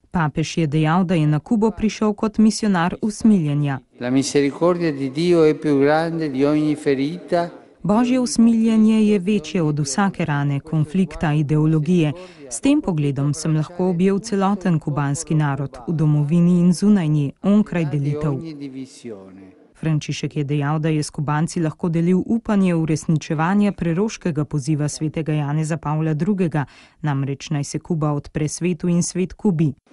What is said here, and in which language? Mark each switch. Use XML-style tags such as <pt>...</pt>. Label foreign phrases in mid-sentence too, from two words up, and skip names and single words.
<sl>Papež je dejal, da je na Kubo prišel kot misionar usmiljenja.</sl> <it>La misericordia di Dio è più grande di ogni ferita.</it> <sl>Božje usmiljenje je večje od vsake rane, konflikta, ideologije. S tem pogledom sem lahko objel celoten kubanski narod v domovini in zunaj nje, onkraj delitev. Frančišek je dejal, da je s Kubanci lahko delil upanje v uresničevanje preroškega poziva svetega Janeza Pavla II., namreč naj se Kuba odpre svetu in svet Kubi.</sl>